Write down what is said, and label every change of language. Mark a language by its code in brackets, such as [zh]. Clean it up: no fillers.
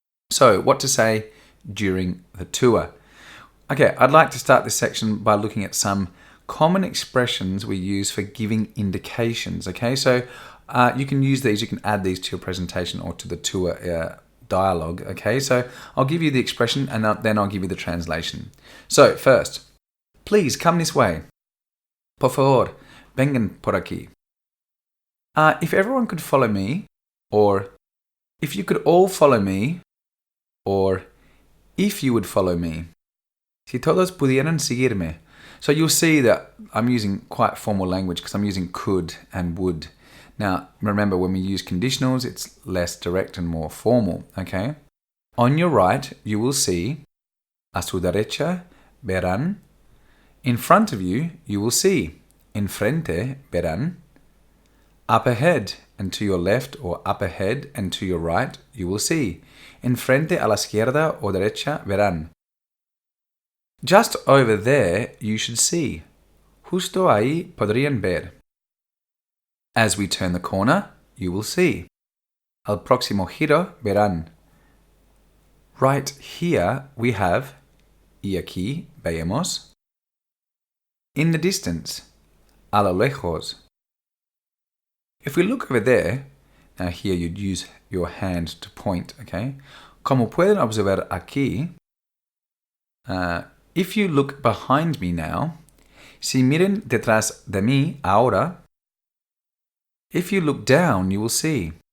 [en] So what to say during the tour? Okay, I'd like to start this section by looking at some common expressions we use for giving indications, okay? So you can use these, you can add these to your presentation or to the tour dialogue, okay? So I'll give you the expression and then I'll give you the translation. So first, please come this way. [es] Por favor, vengan por aquí. [en] If everyone could follow me, or if you could all follow me, or if you would follow me. [es] Si todos pudieran seguirme. [en] So you'll see that I'm using quite formal language because I'm using could and would. Now, remember, when we use conditionals, it's less direct and more formal, okay? On your right, you will see, [es] a su derecha, verán. [en] In front of you, you will see, [es] enfrente, verán. [en] Up ahead and to your left, or up ahead and to your right, you will see, [es] enfrente a la izquierda o derecha, verán. [en] Just over there, you should see, [es] justo ahí podrían ver. [en] As we turn the corner, you will see. [es] Al próximo giro verán. [en] Right here we have, [es] y aquí veamos. [en] In the distance, [es] a lo lejos. [en] If we look over there, now here you'd use your hand to point, okay? [es] Como pueden observar aquí, [en] if you look behind me now, [es] si miren detrás de mí ahora, [en] if you look down, you will see.